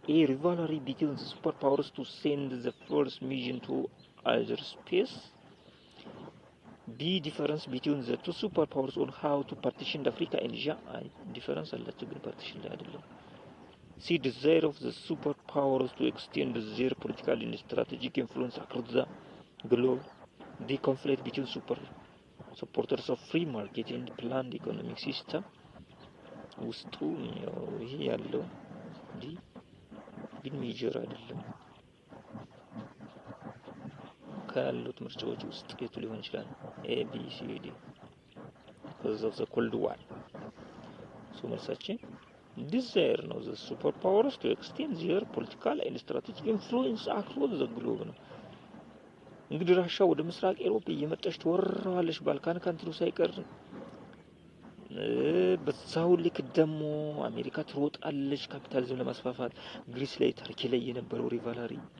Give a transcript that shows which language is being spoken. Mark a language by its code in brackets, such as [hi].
[en] A rivalry between the superpowers to send the first mission to outer space. B. Difference between the two superpowers on how to partition Africa and Asia. [am] Difference አላቸው ግን partition ላይ አይደለም። C. [en] Desire of the superpowers to extend their political and strategic influence across the globe. D. Conflict between supporters of free market and planned economic system. [am] ውስጡ ይሄ ያለው እንጂ ግን ሜጀር አይደለም። ካሉት ምርጫዎች ውስጥ የቱ ሊሆን ይችላል? ኤ ቢ ሲ ዲ [en] because of the cold war። [am] መልሳችን desire ነው። [en] the superpowers to extend their political and strategic influence across the globe [am] ነው። እንግዲህ ራሻ ወደ ምስራቅ አውሮፓ እየመጣች ትወራለች፣ ባልካን ካንትሪ ሳይቀር። በዛው ልክ ደግሞ አሜሪካ ትሮጣለች ካፒታሊዝም ለማስፋፋት። ግሪስ ላይ ታርኪ ላይ የነበረው ሪቫላሪ